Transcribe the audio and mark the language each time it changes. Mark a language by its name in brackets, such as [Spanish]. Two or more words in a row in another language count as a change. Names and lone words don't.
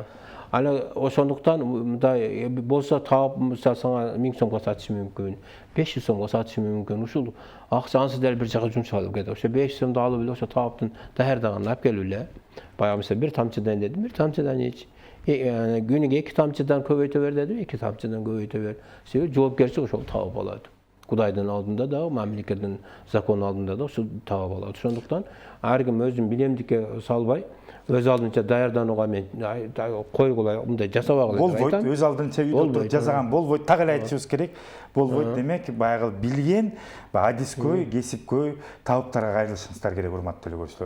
[Kyrgyz] Аны ошондуктан мындай болсо таап мисалы сага 1000 сомго сатышы мүмкүн, 500 сомго сатышы мүмкүн. Ушул акча ансыз деле бир жака жумшалып кетет. Ошо 500 сомду алып эле ошо тааптын даярдаганын алып келип эле. Баягы мисалы бир тамчыдан дедим, бир тамчыдан ич. Күнүгө 2 тамчыдан көбөйтө бер деди, 2 тамчыдан көбөйтө бер. Себеби жоопкерчилик ошол таап алат. Кудайдын алдында да, мамлекеттин закону алдында да ошол таап алат. Ошондуктан ар ким өзүн билемдикке салбай, өз алдынча даярданууга мен койгула мындай жасабагыла деп болбойт, айтам. өз алдынча үйдө отуруп жасаган болбойт. Так эле айтышыбыз керек. Болбойт демек, баягы билген, адискөй, кесипкөй табыптарга кайрылышыңыздар керек, урматтуу эле көрүүчүлөр.